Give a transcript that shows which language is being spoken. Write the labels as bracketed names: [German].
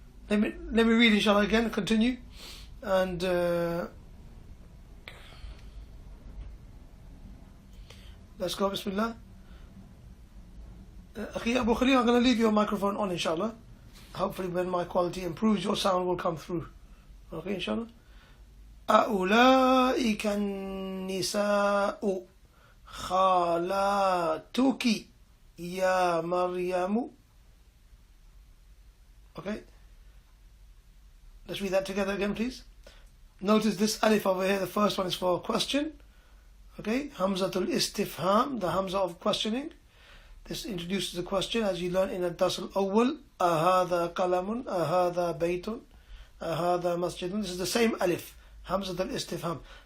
[English] Let me read inshallah again, continue. And Let's go, Bismillah. Akhi Abu Khalil, I'm going to leave your microphone on, inshallah. Hopefully when my quality improves, your sound will come through. Okay, inshallah. [Arabic] أولئك النساء خالاتك يا مريم. [English] Okay. Let's read that together again, please. Notice this alif over here, the first one is for question. Okay, Hamzatul Istifham, the Hamza of questioning. This introduces the question as you learn in Ad-Dars al-Awwal. [Arabic] Ahadha qalamun, ahadha baytun, ahadha masjidun. [English] This is the same alif, Hamzatul Istifham.